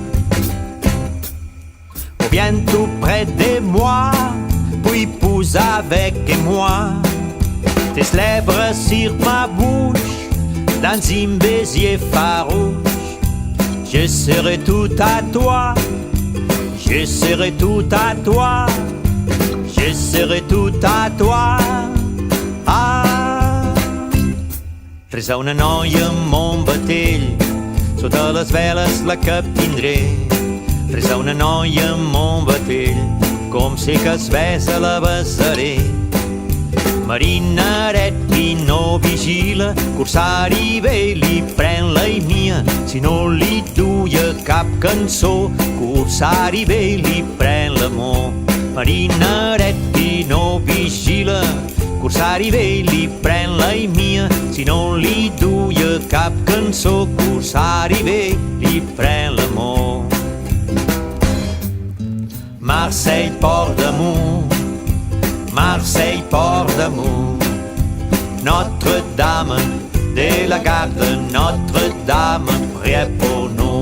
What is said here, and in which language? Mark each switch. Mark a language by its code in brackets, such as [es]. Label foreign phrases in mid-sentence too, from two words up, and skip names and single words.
[fr] Viens tout près de moi, puis pousse avec moi tes lèvres sur ma bouche, dans un baiser farouche. Je serai tout à toi, je serai tout à toi, je serai tout à toi. [ca] Ah, tres a una noia amb un batell, sota les veles la captindré. Tres a una noia amb un batell, com sé que es besa la besaré. Marinaret qui no vigila, corsari ve li pren la mia. Si no li duia cap cançó, corsari ve li pren l'amor. Marinaret qui no vigila, corsari ve li pren la mia. Si no li duia cap cançó, corsari ve li pren l'amor. [fr] Marseille, port d'amour, Marseille, port d'amour, Notre-Dame de la Garde, Notre-Dame près pour nous.